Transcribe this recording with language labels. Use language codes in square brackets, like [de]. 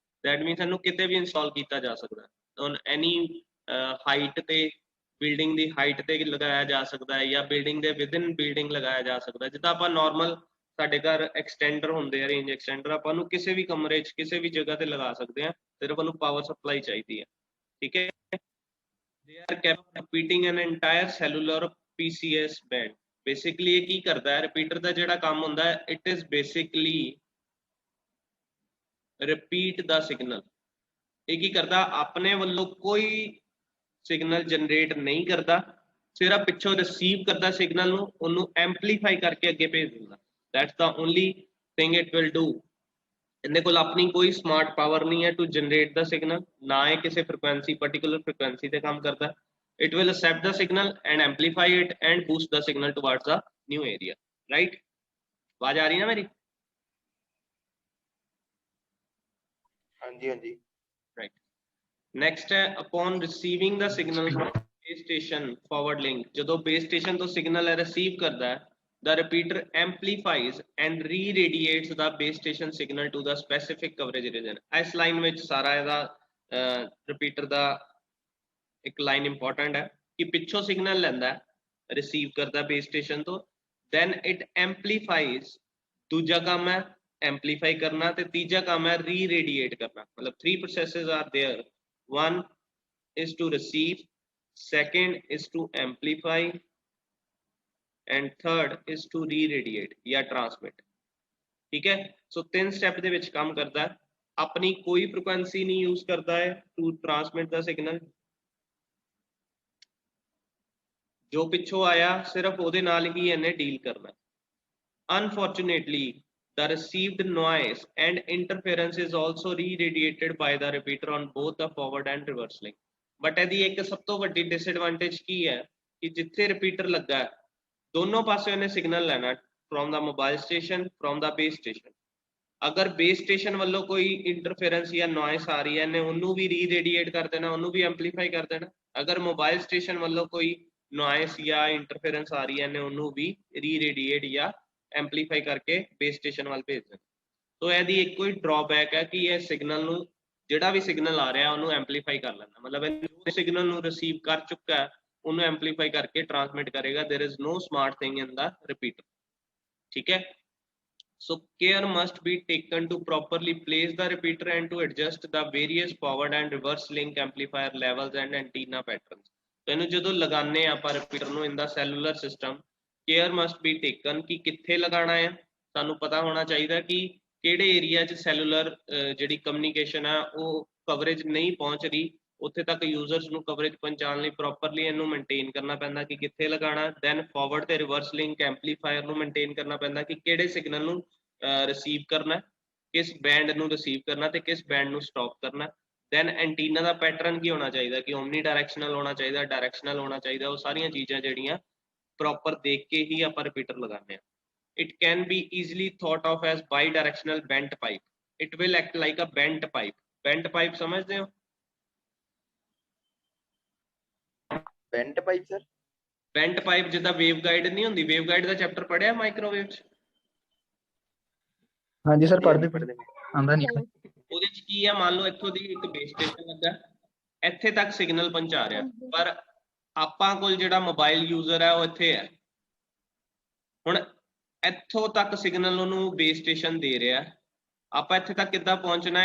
[en] that means [pa] ਇਹਨੂੰ ਕਿਤੇ ਵੀ install ਕੀਤਾ ਜਾ ਸਕਦਾ [en] on any height [pa] ਤੇ, ਬਿਲਡਿੰਗ ਦੀ ਹਾਈਟ ਤੇ ਲਗਾਇਆ ਜਾ ਸਕਦਾ ਹੈ ਜਾਂ ਬਿਲਡਿੰਗ ਦੇ ਵਿਦਿਨ ਬਿਲਡਿੰਗ ਲਗਾਇਆ ਜਾ ਸਕਦਾ। ਜਿੱਦਾਂ ਆਪਾਂ ਨਾਰਮਲ ਸਾਡੇ ਘਰ ਐਕਸਟੈਂਡਰ ਹੁੰਦੇ ਆ, ਰੇਂਜ ਐਕਸਟੈਂਡਰ, ਆਪਾਂ ਨੂੰ ਕਿਸੇ ਵੀ ਕਮਰੇ 'ਚ ਕਿਸੇ ਵੀ ਜਗ੍ਹਾ ਤੇ ਲਗਾ ਸਕਦੇ ਹਾਂ, ਸਿਰਫ ਉਹਨੂੰ ਪਾਵਰ ਸਪਲਾਈ ਚਾਹੀਦੀ ਹੈ। [en] ਠੀਕ ਹੈ, they are capable of repeating an entire cellular PCS band। [pa] Basically ਇਹ ਕੀ ਕਰਦਾ ਹੈ, ਰਿਪੀਟਰ ਦਾ ਜਿਹੜਾ ਕੰਮ ਹੁੰਦਾ ਹੈ, [en] It is basically repeat the signal. [pa] ਇਹ ਕੀ ਕਰਦਾ, ਆਪਣੇ ਵੱਲੋਂ ਕੋਈ ਸਿਗਨਲ ਜਨਰੇਟ ਨਹੀਂ ਕਰਦਾ, ਸਿਰਫ ਪਿੱਛੋਂ ਰਿਸੀਵ ਕਰਦਾ ਸਿਗਨਲ ਨੂੰ, ਉਹਨੂੰ ਐਂਪਲੀਫਾਈ ਕਰਕੇ ਅੱਗੇ ਭੇਜ ਦਿੰਦਾ। [en] That's the only thing it will do. [pa] ਇਹਦੇ ਕੋਲ ਆਪਣੀ ਕੋਈ ਸਮਾਰਟ ਪਾਵਰ ਨਹੀਂ ਹੈ [en] to generate the signal, [pa] ਨਾ ਇਹ ਕਿਸੇ ਫ੍ਰੀਕੁਐਂਸੀ ਪਾਰਟਿਕੂਲਰ ਫ੍ਰੀਕੁਐਂਸੀ ਤੇ ਕੰਮ ਕਰਦਾ। [en] it will accept the signal and amplify it and boost the signal towards the new area। [hi] right, आवाज आ रही ना मेरी? हाँ जी। [en] right, next है upon receiving the signal from base station forward link। [pa] ਜਦੋਂ base station ਤੋਂ signal receive ਕਰਦਾ ਹੈ, [en] the repeater amplifies and re-radiates the base station signal to the specific coverage region। [pa] ਇਸ ਲਾਈਨ ਵਿੱਚ ਸਾਰਾ ਇਹਦਾ repeater ਦਾ ਇੱਕ ਲਾਈਨ ਇੰਪੋਰਟੈਂਟ ਹੈ ਕਿ ਪਿੱਛੋਂ ਸਿਗਨਲ ਲੈਂਦਾ, ਰਿਸੀਵ ਕਰਦਾ ਬੇਸ ਸਟੇਸ਼ਨ ਤੋਂ, [en] Then it amplifies. [pa] ਦੂਜਾ ਕੰਮ ਹੈ ਐਂਪਲੀਫਾਈ ਕਰਨਾ, ਤੇ ਤੀਜਾ ਕੰਮ ਹੈ ਰੀ ਰੇਡੀਏਟ ਕਰਨਾ। [en] ਮਤਲਬ 3 processes are there, 1 is to receive, second is to amplify and third is to re-radiate या transmit। [hi] ठीक है, सो 3 स्टेप [pa] ਦੇ ਵਿੱਚ ਕੰਮ ਕਰਦਾ ਹੈ। ਆਪਣੀ ਕੋਈ ਫ੍ਰੀਕੁਐਂਸੀ ਨਹੀਂ ਯੂਜ਼ ਕਰਦਾ ਹੈ [en] to transmit the signal, [pa] ਜੋ ਪਿੱਛੋਂ ਆਇਆ ਸਿਰਫ ਉਹਦੇ ਨਾਲ ਹੀ ਇਹਨੇ ਡੀਲ ਕਰਨਾ। [en] Unfortunately, the received noise and interference is also re-radiated by the repeater on both the forward and reverse link। [pa] But ਇਹਦੀ ਇੱਕ ਸਭ ਤੋਂ ਵੱਡੀ disadvantage ਕੀ ਹੈ ਕਿ ਜਿੱਥੇ ਰਿਪੀਟਰ ਲੱਗਾ ਹੈ, ਦੋਨੋਂ ਪਾਸੇ ਉਹਨੇ ਸਿਗਨਲ ਲੈਣਾ, [en] from the mobile station, from the base station। [pa] ਅਗਰ base station ਵੱਲੋਂ ਕੋਈ interference ਜਾਂ noise ਆ ਰਹੀ ਹੈ, ਇਹਨੇ ਉਹਨੂੰ ਵੀ re-radiate ਕਰ ਦੇਣਾ, ਉਹਨੂੰ ਵੀ amplify ਕਰ ਦੇਣਾ। ਅਗਰ mobile station ਵੱਲੋਂ ਕੋਈ noise ਜਾਂ interference ਆ ਰਹੀ ਹੈ, ਇਹਨੇ ਉਹਨੂੰ ਵੀ re-radiate ਜਾਂ amplify ਕਰਕੇ base station ਵੱਲ ਭੇਜ ਦੇਣਾ। ਸੋ ਇਹਦੀ ਇੱਕ ਕੋਈ drawback ਹੈ ਕਿ ਇਹ ਸਿਗਨਲ ਨੂੰ, ਜਿਹੜਾ ਵੀ ਸਿਗਨਲ ਆ ਰਿਹਾ ਉਹਨੂੰ amplify ਕਰ ਲੈਂਦਾ। ਮਤਲਬ ਇਹ ਸਿਗਨਲ ਨੂੰ receive ਕਰ ਚੁੱਕਾ ਹੈ, ਉਹਨੂੰ amplify ਕਰਕੇ transmit ਕਰੇਗਾ। [en] there is no smart thing in the repeater। ठीक है, so care must be taken to properly place the repeater and to adjust the various forward and reverse link amplifier levels and antenna patterns। [pa] तो ਇਹਨੂੰ ਜਦੋਂ ਲਗਾਉਂਦੇ ਆ ਆਪਾਂ repeater ਨੂੰ [en] in the cellular system, care must be taken [pa] ਕਿ ਕਿੱਥੇ ਲਗਾਉਣਾ ਹੈ। ਸਾਨੂੰ ਪਤਾ ਹੋਣਾ ਚਾਹੀਦਾ ਕਿ ਕਿਹੜੇ ਏਰੀਆ 'ਚ ਸੈਲੂਲਰ ਜਿਹੜੀ ਕਮਿਊਨੀਕੇਸ਼ਨ ਆ ਉਹ ਕਵਰੇਜ ਨਹੀਂ ਪਹੁੰਚ ਰਹੀ, ਉੱਥੇ ਤੱਕ ਯੂਜ਼ਰਸ ਨੂੰ ਕਵਰੇਜ ਪਹੁੰਚਾਉਣ ਲਈ ਪ੍ਰੋਪਰਲੀ ਇਹਨੂੰ ਮੇਨਟੇਨ ਕਰਨਾ ਪੈਂਦਾ ਕਿ ਕਿੱਥੇ ਲਗਾਉਣਾ। ਦੈਨ ਫਾਰਵਰਡ ਤੇ ਰਿਵਰਸ ਲਿੰਕ ਐਂਪਲੀਫਾਇਰ ਨੂੰ ਮੇਨਟੇਨ ਕਰਨਾ ਪੈਂਦਾ ਕਿ ਕਿਹੜੇ ਸਿਗਨਲ ਨੂੰ ਰਿਸੀਵ ਕਰਨਾ, ਕਿਸ ਬੈਂਡ ਨੂੰ ਰਿਸੀਵ ਕਰਨਾ ਤੇ ਕਿਸ ਬੈਂਡ ਨੂੰ ਸਟਾਪ ਕਰਨਾ। ਦੈਨ ਐਂਟੀਨਾ ਦਾ ਪੈਟਰਨ ਕੀ ਹੋਣਾ ਚਾਹੀਦਾ ਕਿ ਓਮਨੀ ਡਾਇਰੈਕਸ਼ਨਲ ਹੋਣਾ ਚਾਹੀਦਾ, ਡਾਇਰੈਕਸ਼ਨਲ ਹੋਣਾ ਚਾਹੀਦਾ। ਉਹ ਸਾਰੀਆਂ ਚੀਜ਼ਾਂ ਜਿਹੜੀਆਂ ਪ੍ਰੋਪਰ ਦੇਖ ਕੇ ਹੀ ਆਪਾਂ ਰਿਪੀਟਰ ਲਗਾਉਂਦੇ ਹਾਂ। [en] It can be easily thought of as bi-directional bent pipe। It will act like a bent pipe। Bent pipe [hi] समझते हो? Bent pipe sir? [pa] Bent pipe जिदा वेवगाइड नहीं होंदी, वेवगाइड दा चैप्टर पढ़िया माइक्रोवेव च? हाँ जी सर, पढ़ते आंदा नहीं है। ਉਹਦੇ ਚ ਕੀ ਹੈ, ਮੰਨ ਲਓ ਇੱਥੋਂ ਦੀ ਇੱਕ ਬੇਸ ਸਟੇਸ਼ਨ ਲੱਗਾ, ਇੱਥੇ ਤੱਕ ਸਿਗਨਲ ਪਹੁੰਚਾ ਰਿਹਾ, ਪਰ ਆਪਾਂ ਕੋਲ ਜਿਹੜਾ ਮੋਬਾਈਲ ਯੂਜ਼ਰ ਹੈ ਉਹ ਇੱਥੇ ਹੈ। ਹੁਣ ਇੱਥੋਂ ਤੱਕ ਸਿਗਨਲ ਉਹਨੂੰ ਬੇਸ ਸਟੇਸ਼ਨ ਦੇ ਰਿਹਾ, ਆਪਾਂ ਇੱਥੇ ਤੱਕ ਕਿੱਦਾਂ ਪਹੁੰਚਣਾ?